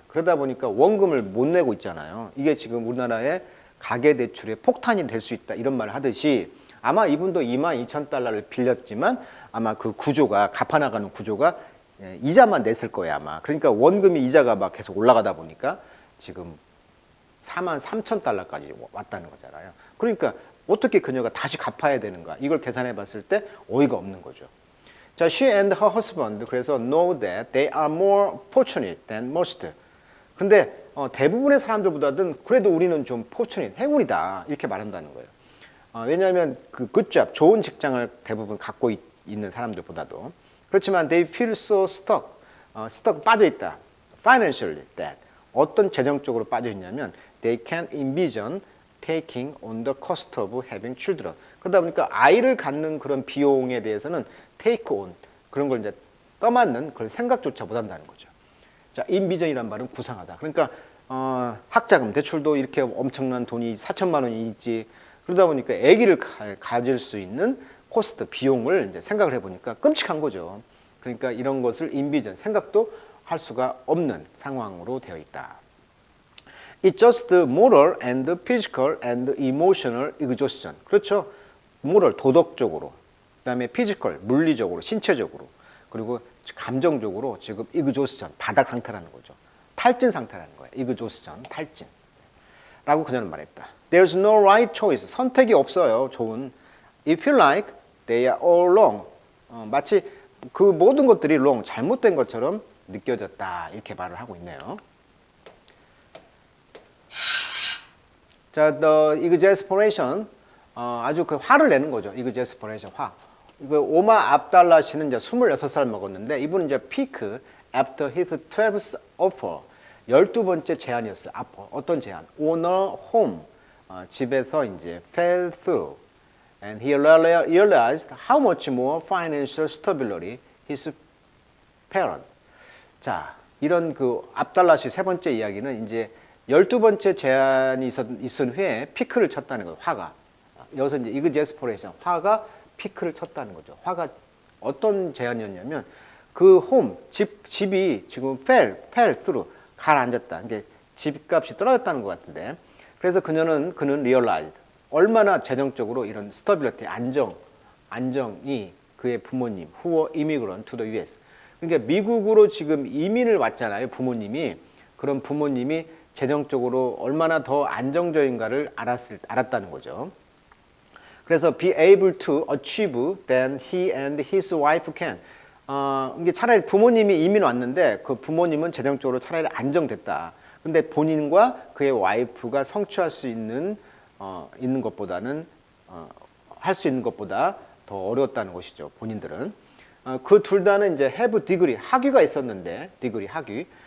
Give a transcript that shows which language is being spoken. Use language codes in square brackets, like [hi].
[ko] 그러다 보니까 원금을 못 내고 있잖아요. 이게 지금 우리나라의 가계대출의 폭탄이 될 수 있다, 이런 말을 하듯이 아마 이분도 22,000달러를 빌렸지만 아마 그 구조가, 갚아나가는 구조가 이자만 냈을 거예요, 아마. 그러니까 원금이, 이자가 막 계속 올라가다 보니까 지금 43,000달러까지 왔다는 거잖아요. 그러니까 어떻게 그녀가 다시 갚아야 되는가, 이걸 계산해 봤을 때 어이가 없는 거죠. [en] 자, she and her husband, 그래서 know that they are more fortunate than most. [ko] 근데 대부분의 사람들보다는 그래도 우리는 좀 fortunate, 행운이다, 이렇게 말한다는 거예요. 왜냐하면 그 good job, 좋은 직장을 대부분 갖고 있는 사람들보다도. [en] 그렇지만 they feel so stuck, [ko] 빠져있다. [en] financially, that. [ko] 어떤 재정적으로 빠져있냐면 [en] they can't envision taking on the cost of having children. [ko] 그러다 보니까 아이를 갖는 그런 비용에 대해서는 take on, 그런 걸 이제 떠맡는 그런 생각조차 못 한다는 거죠. 자, envision이란 말은 구상하다. 그러니까 학자금 대출도 이렇게 엄청난 돈이 4천만 원이 있지. 그러다 보니까 아기를 가질 수 있는 코스트, 비용을 이제 생각을 해보니까 끔찍한 거죠. 그러니까 이런 것을 envision, 생각도 할 수가 없는 상황으로 되어 있다. [en] It's just moral and physical and emotional exhaustion. [ko] 그렇죠. moral, 도덕적으로, 그다음에 physical, 물리적으로, 신체적으로, 그리고 감정적으로 지금 exhaustion, 바닥 상태라는 거죠. 탈진 상태라는 거예요. exhaustion, 탈진. 라고 그녀는 말했다. [en] There's no right choice. [ko] 선택이 없어요. 좋은. [en] If you like, they are all wrong. [ko] 마치 그 모든 것들이 wrong, 잘못된 것처럼 느껴졌다, 이렇게 말을 하고 있네요. 자, the exasperation, 아주 그 화를 내는 거죠. exasperation, 화. 이거 오마 압달라 씨는 이제 26살 먹었는데 이분은 이제 [en] peak after his 12th offer, [ko] 12번째 제안이었어요. 어떤 제안? [en] owner home, [ko] 집에서 이제 [en] fell through, and he realized how much more financial stability his parent. [ko] 자, 이런 그 압달라 씨 세 번째 이야기는 이제 12번째 제안이 있은 후에 피크를 쳤다는 거예요. 화가. 여기서 이제 exasperation, 화가 피크를 쳤다는 거죠. 화가 어떤 제안이었냐면 그 집이 지금 fell through, 가라앉았다. 이게 집값이 떨어졌다는 것 같은데. 그래서 그는 realized, 얼마나 재정적으로 이런 stability, 안정이 그의 부모님, [en] who were immigrant to the US. [ko] 그러니까 미국으로 지금 이민을 왔잖아요, 부모님이. 그런 부모님이 재정적으로 얼마나 더 안정적인가를 알았다는 거죠. [en] 그래서 be able to achieve than he and his wife can. [ko] 이게 차라리 부모님이 이민 왔는데 그 부모님은 재정적으로 차라리 안정됐다. 근데 본인과 그의 와이프가 성취할 수 있는 것보다는 할 수 있는 것보다 더 어려웠다는 것이죠. 본인들은. 그 둘 다는 이제 have degree, 학위가 있었는데, degree, 학위.